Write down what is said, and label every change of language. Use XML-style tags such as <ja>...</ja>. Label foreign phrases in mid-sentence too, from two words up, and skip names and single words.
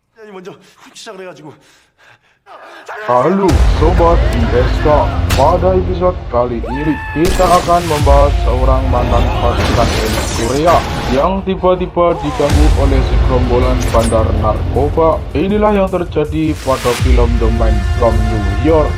<ko>사람이 먼저 훔치자 그래가지고.</ko> <id>Halo Sobat ISK, pada episode kali ini kita akan membahas seorang mantan pasukan elit Korea yang tiba-tiba diganggu oleh segerombolan bandar narkoba. Inilah yang terjadi pada film The Man from New York.</id>